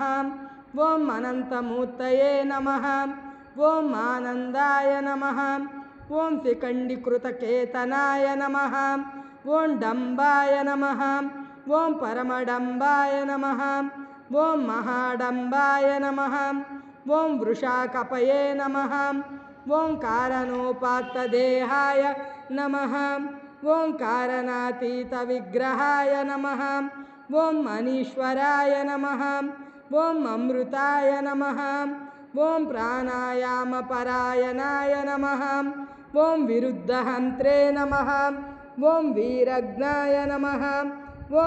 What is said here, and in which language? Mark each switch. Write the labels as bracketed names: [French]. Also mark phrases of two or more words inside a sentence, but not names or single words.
[Sanskrit] ओम अनंतमूर्तये नमः। ओम आनंदाय नमः। ओम शिखण्डीकृतकेतनाय नमः। ओम डम्बाय नमः। ओम परमडम्बाय नमः। ओम महाडम्बाय नमः। ॐ वृषाकपये नमः ॐ कारणोपात्तदेहाय नमः ॐ कारणातीत विग्रहाय नमः ॐ मनीश्वराय नमः ॐ अमृताय नमः ॐ प्राणायामपरायणाय नमः ॐ विरुद्धहन्त्रे नमः ॐ वीरज्ञाय नमः ॐ